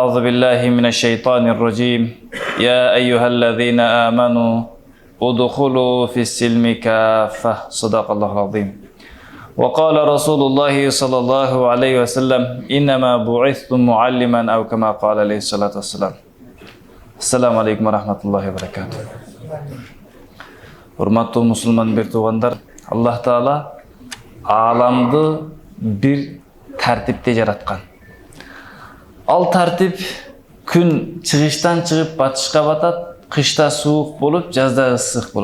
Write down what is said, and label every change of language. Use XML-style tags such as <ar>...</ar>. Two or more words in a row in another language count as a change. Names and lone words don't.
<ar>أعوذ بالله من الشيطان الرجيم يا أيها الذين آمنوا ادخلوا في السلم كافة صدق الله العظيم وقال رسول الله صلى الله عليه وسلم إنما بعثت معلما أو كما قال عليه الصلاة والسلام. السلام عليكم ورحمة الله وبركاته.</ar> <ky>Урматтуу мусулман бир туугандар, Аллах Таала аламды бир тартипте жараткан. Ал тартип күн чыгыштан чыгып батышка батат, кышта суук болуп, жазда ысык болот.</ky>